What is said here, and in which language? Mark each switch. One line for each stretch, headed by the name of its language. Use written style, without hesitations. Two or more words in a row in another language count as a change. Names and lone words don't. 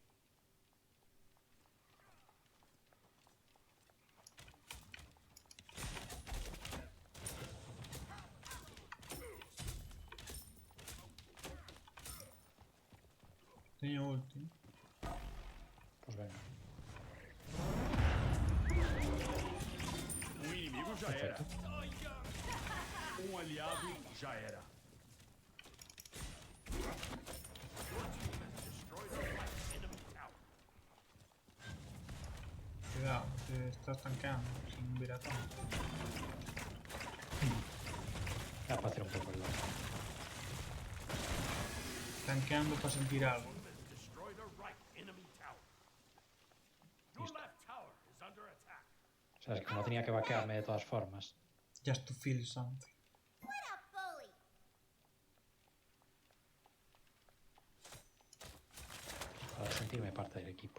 Spanish: Tenía ulti. Pues venga.
Portuguese: Inimigo já era.
Spanish: Perfecto.
Portuguese: Aliado já era.
Spanish: Cuidado, te estás tanqueando sin ver a tanto. Ya para hacer un poco el loco. Tanqueando para sentir algo.
English: Destroy the right enemy tower. Your left tower is under attack.
Spanish: O sea, es que no tenía que vaquearme de todas formas.
English: Just to feel something. What a bully.
Spanish: Para sentirme parte del equipo.